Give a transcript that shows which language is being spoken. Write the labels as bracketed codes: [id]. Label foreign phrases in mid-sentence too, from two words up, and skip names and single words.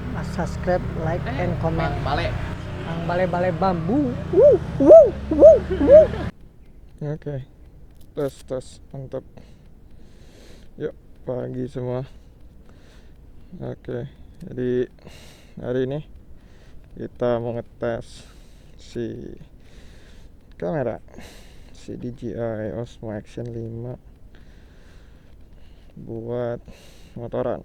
[en] subscribe, like, and comment. [id] Balik. Ang bale-bale bambu. Oke. Tes, mantap. Yuk, pagi semua. Oke, jadi hari ini kita mau ngetes si kamera, si DJI Osmo Action 5 buat motoran.